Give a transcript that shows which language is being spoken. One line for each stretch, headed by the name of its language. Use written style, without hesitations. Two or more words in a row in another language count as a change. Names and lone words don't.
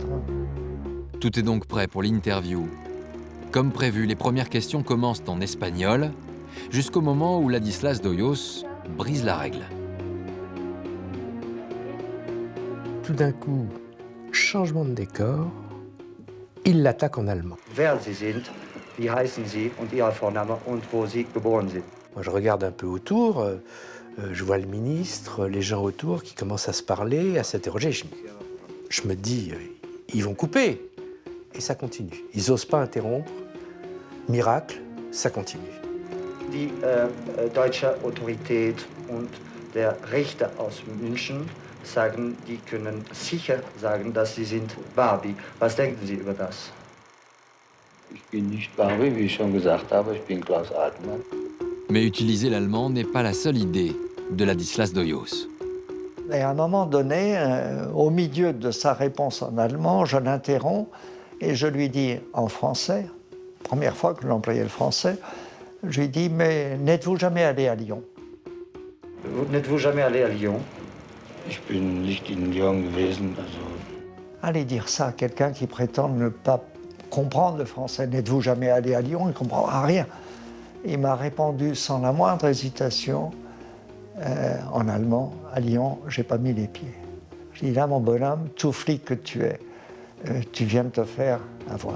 French: Tout est donc prêt pour l'interview. Comme prévu, les premières questions commencent en espagnol, jusqu'au moment où Ladislas d'Hoyos brise la règle. Tout d'un coup, changement de décor, il l'attaque en allemand.
German: Wer Sie sind, wie heißen Sie und Ihr Vorname und wo Sie geboren sind.
French: Moi, je regarde un peu autour, je vois le ministre, les gens autour qui commencent à se parler, à s'interroger. Je me dis, ils vont couper. Et ça continue. Ils n'osent pas interrompre. Miracle, ça continue.
German: Die deutsche Autorität und der Richter aus München sagen, die können sicher sagen, dass Sie sind Barbie. Was denken Sie über das? Ich bin nicht Barbie, wie ich schon gesagt habe, ich bin Klaus Altmann.
French: Mais utiliser l'allemand n'est pas la seule idée de Ladislas d'Hoyos. Et à un moment donné, au milieu de sa réponse en allemand, je l'interromps et je lui dis en français, première fois que j'employais le français, je lui dis « Mais n'êtes-vous jamais allé à Lyon ?» N'êtes-vous jamais allé à Lyon?
German: Ich bin nicht in Lyon gewesen, also.
French: Allez dire ça à quelqu'un qui prétend ne pas comprendre le français. N'êtes-vous jamais allé à Lyon? Il ne comprend rien. Il m'a répondu sans la moindre hésitation, en allemand, à Lyon, j'ai pas mis les pieds. Je dis là, mon bonhomme, tout flic que tu es, tu viens de te faire avoir.